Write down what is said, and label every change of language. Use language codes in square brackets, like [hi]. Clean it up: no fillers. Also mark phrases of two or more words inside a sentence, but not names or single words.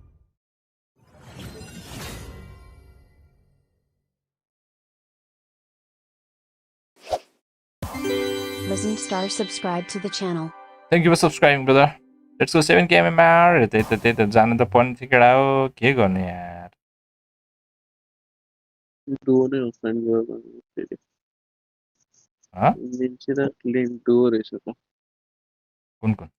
[en] Listen Star subscribe to the channel. Thank you for subscribing brother. Let's go 7k MMR। [ne] त्यही त जानु त पर्ने थियो केटा हो, के गर्ने यार। डुओ नै अफलाइन गयो फेरि। मिन्सी र लिङ्क डुओ रहेछ त। कुन